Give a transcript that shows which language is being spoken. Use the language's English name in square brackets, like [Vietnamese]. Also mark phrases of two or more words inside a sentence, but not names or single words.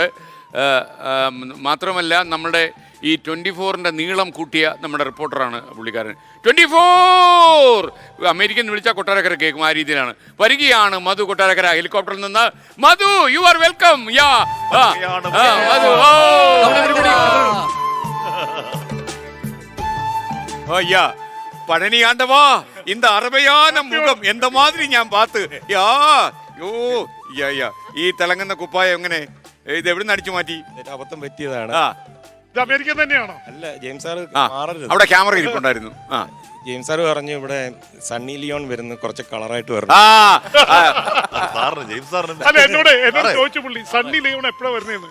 [Malayalam] മാത്രമല്ല നമ്മുടെ ഈ 24-ന്റെ നീളം കൂട്ടിയ നമ്മുടെ റിപ്പോർട്ടറാണ് പുള്ളിക്കാരൻ. 24 അമേരിക്കൻ വിളിച്ചാൽ കൊട്ടാരക്കര കേൾക്കും, ആ രീതിയിലാണ്. വരികയാണ് മധു കൊട്ടാരക്കര ഹെലികോപ്റ്ററിൽ നിന്ന്. മധു, [English] you are welcome. [Malayalam] മധു, [Tamil] ஐயா பழனி ஆண்டவா, இந்த அருமையான முகம் எந்த மாதிரி ஞான் பார்த்து [Malayalam] ഈ തിളങ്ങുന്ന കുപ്പായം എങ്ങനെ ഇത് എവിടെ നിന്ന് അടിച്ചു മാറ്റി? അബദ്ധം പറ്റിയതാണ്. ഇത് അമേരിക്ക തന്നെയാണോ? അല്ല, ജെയിംസ് സാർ അവിടെ ക്യാമറ ഇരിപ്പുണ്ടായിരുന്നു. ജെയിംസ് സാർ പറഞ്ഞു ഇവിടെ സണ്ണി ലിയോൺ വരുന്നു, കുറച്ച് കളറായിട്ട് വരുന്നു. അല്ല, എന്നോട് ചോദിച്ചു പുള്ളി സണ്ണി ലിയോൺ എപ്പോഴാ വരുന്നതെന്ന്.